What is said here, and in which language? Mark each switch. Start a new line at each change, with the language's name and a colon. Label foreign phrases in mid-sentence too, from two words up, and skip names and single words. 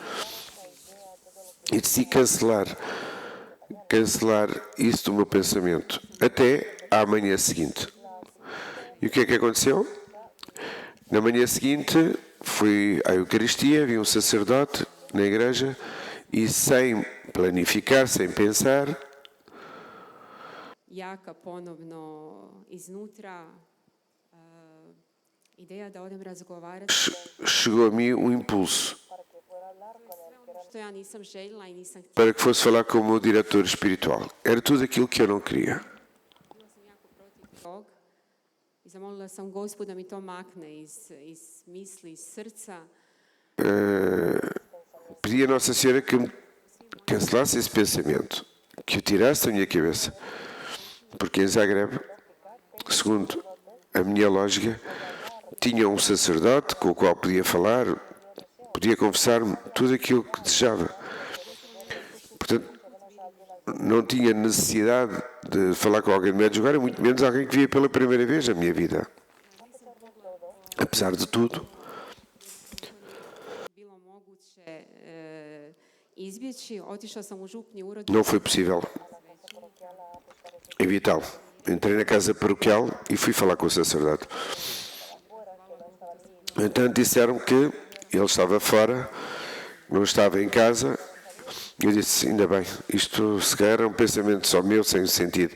Portuguese: E decidi cancelar isso do meu pensamento, até à manhã seguinte. E o que é que aconteceu? Na manhã seguinte, fui à Eucaristia, vi um sacerdote na igreja e sem planificar, sem pensar,
Croatian: jaka ponovno iznutra ideja da odem razgovarati
Portuguese: chegou a mim um impulso
Croatian: što ja nisam željela i nisam htjela.
Portuguese: para que fosse falar com o meu diretor espiritual. Era tudo aquilo que eu não queria.
Croatian: Bila sam jako protiv tog i zamolila sam Gospoda da mi to makne iz misli, iz srca.
Portuguese: Pedi a Nossa Senhora que me cancelasse esse pensamento, que o tirasse da minha cabeça. Porque em Zagreb, segundo a minha lógica, tinha um sacerdote com o qual podia falar, podia confessar-me tudo aquilo que desejava. Portanto, não tinha necessidade de falar com alguém de Medjugorje, muito menos alguém que via pela primeira vez na minha vida. Apesar de tudo,
Croatian: Bilo moguće izbjeći, otišla sam u župni urod.
Portuguese: não foi possível evitá-lo. Entrei na casa paroquial e fui falar com o sacerdote. Então disseram que ele estava fora, não estava em casa. Eu disse, ainda bem, isto se calhar era um pensamento só meu, sem sentido.